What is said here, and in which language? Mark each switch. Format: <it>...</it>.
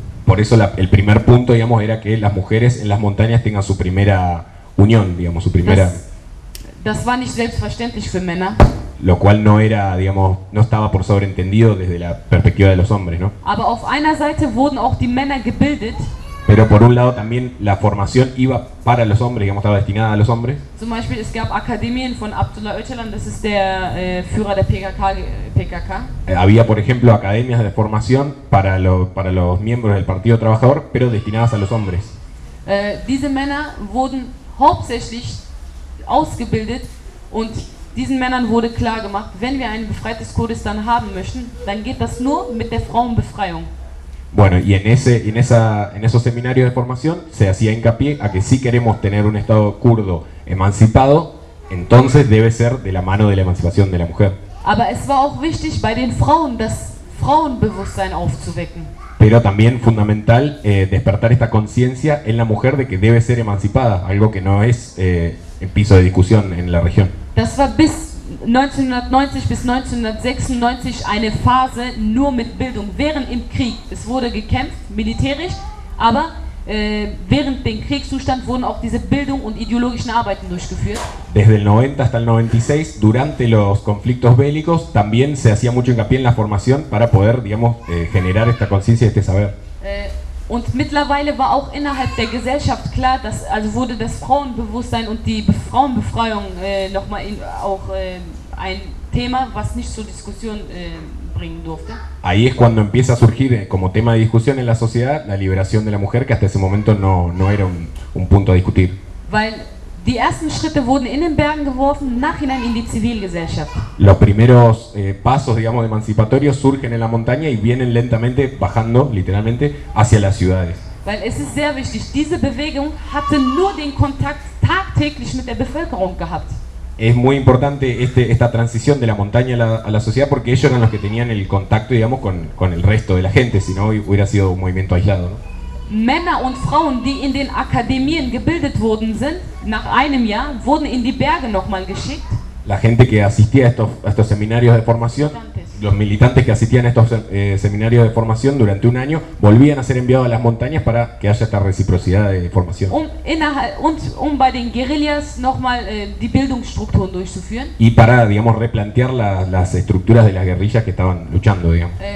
<es>Por eso el primer punto, digamos, era que las mujeres en las montañas tengan su primera unión, digamos, su primera.</es> <de>Das war nicht selbstverständlich für Männer.</de> <es>Lo cual no era, digamos, no estaba por sobreentendido desde la perspectiva de los hombres, ¿no?</es> <de>Aber auf einer Seite wurden auch die Männer gebildet.</de> <es>Pero por un lado también la formación iba para los hombres, digamos, estaba destinada a los hombres.</es> <de>Zum Beispiel es gab Akademien von Abdullah Öcalan, das ist der Führer der PKK.</de> <es>Había, por ejemplo, academias de formación para los miembros del Partido Trabajador, pero destinadas a los hombres.</es> <de>Diese Männer wurden hauptsächlich ausgebildet und diesen Männern wurde klar gemacht, wenn wir ein befreites Kurdistan haben möchten, dann geht das nur mit der Frauenbefreiung.</de> <es>Bueno, y en esos seminarios de formación se hacía hincapié a que si queremos tener un Estado kurdo emancipado, entonces debe ser de la mano de la emancipación de la mujer.</es> <de>Aber es war auch wichtig bei den Frauen, das Frauenbewusstsein aufzuwecken.</de> <es>Pero también fundamental despertar esta conciencia en la mujer de que debe ser emancipada, algo que no es el piso de discusión en la región.</es> <de>Das war bis 1990 bis 1996 eine Phase nur mit Bildung, während im Krieg. Es wurde gekämpft, militärisch, aber während dem Kriegszustand wurden auch diese Bildung und ideologischen Arbeiten durchgeführt.</de> <es>Desde el 90 hasta el 96, durante los conflictos bélicos, también se hacía mucho hincapié en la formación para poder, digamos, generar esta conciencia y este saber.</es> <de>Und mittlerweile war auch innerhalb der Gesellschaft klar, dass also wurde das Frauenbewusstsein und die Frauenbefreiung nochmal auch ein Thema, was nicht zur Diskussion bringen durfte.</de> <es>Ahí es cuando empieza a surgir como tema de discusión en la sociedad la liberación de la mujer, que hasta ese momento no era un punto a discutir.</es> <de>Weil die ersten Schritte wurden in den Bergen geworfen, nachhinein in die Zivilgesellschaft.</de> <es>Los primeros pasos, digamos, emancipatorios surgen en la montaña y vienen lentamente bajando, literalmente, hacia las ciudades.</es> <de>Weil es ist sehr wichtig, diese Bewegung hatte nur den Kontakt tagtäglich mit der Bevölkerung gehabt.</de> <es>Es muy importante esta transición de la montaña a la sociedad porque ellos eran los que tenían el contacto, digamos, con el resto de la gente, si no hubiera sido un movimiento aislado, ¿no?</es> <de>Männer und Frauen, die in den Akademien gebildet worden sind, nach einem Jahr wurden in die Berge nochmal geschickt.</de> <es>La gente que asistía a estos seminarios de formación, los militantes que asistían a estos seminarios de formación durante un año, volvían a ser enviados a las montañas para que haya esta reciprocidad de formación.</es> <de>Um bei den Guerillas nochmal die Bildungsstrukturen durchzuführen.</de> <es>Y para, digamos, replantear las estructuras de las guerrillas que estaban luchando, digamos.</es>